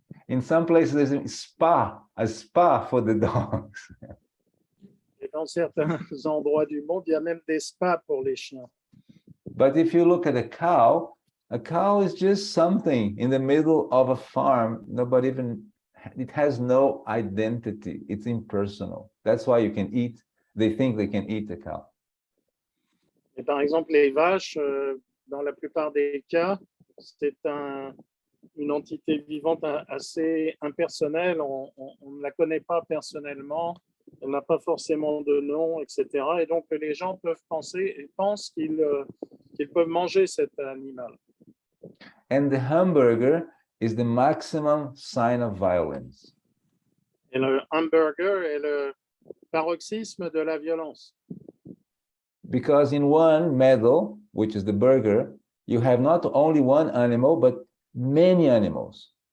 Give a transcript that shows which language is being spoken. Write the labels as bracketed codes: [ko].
[en] In some places, there's a spa for the dogs. [fr] Et dans certains endroits du monde, il y a même des spas pour les chiens. [en] But if you look at a cow is just something in the middle of a farm. It has no identity. It's impersonal. That's why they think they can eat a cow. [fr] Et par exemple, les vaches, dans la plupart des cas, c'est une entité vivante assez impersonnelle. On ne la connaît pas personnellement. Elle n'a pas forcément de nom, etc. Et donc, les gens pensent qu'ils peuvent manger cet animal. [en] And the hamburger is the maximum sign of violence. [fr] Et le hamburger est le paroxysme de la violence. [en] Because in one medal, which is the burger, you have not only one animal, but many animals.